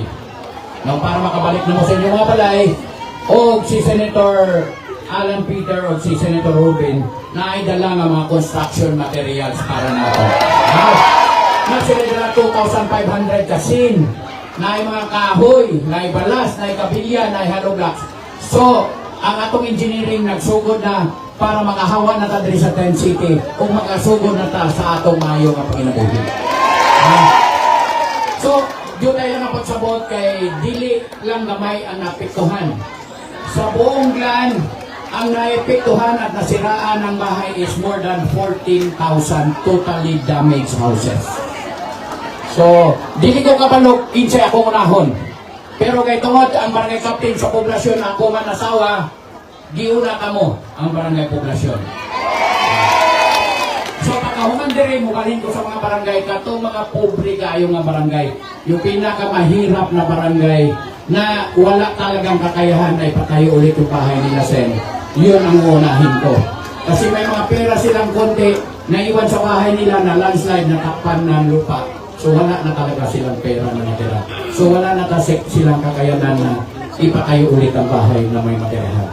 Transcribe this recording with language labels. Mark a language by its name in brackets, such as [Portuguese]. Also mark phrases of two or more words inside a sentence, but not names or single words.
[Cebuano] Now, para makabalik na mo sa inyong mga balay, o si Senator Alan Peter o si Senator Ruben na ay dala nga mga [English] construction materials [Cebuano] para na ito. Now, na sila dala 2,500 kasin, na ay mga kahoy, na ay balas, na ay kabilya, na ay [English] hollow blocks. [Cebuano] So, ang atong engineering nagsugod na para makahawa na ta diri sa Tent City o makasugod na ta sa atong mayo nga panginabuhi. So, yun tayo na pagsabot kay dili lang gamay ang napiktuhan. [Filipino] Sa buong Glan, ang naepektuhan at nasiraan ng bahay is [English] more than 14,000 totally damaged houses. [Cebuano] So, dili ko kapalok, kinsay akong unahon. Pero kay tungod ang barangay captain sa poblasyon ako man nasawa, giuna kamo ang barangay poblasyon. So pagkahuman dire mo balhin ko sa mga barangay kato mga pobre kayo nga barangay. [Filipino] Yung pinakamahirap na barangay na wala talagang kakayahan ay patayo ulit yung bahay nila sen. Yun ang unahin ko. Kasi may mga pera silang konti na iwan sa bahay nila na landslide na takpan ng lupa. So wala na talaga silang pera na natira. So wala na kasi silang kakayanan na ipatayo ulit ang bahay na may matirahan.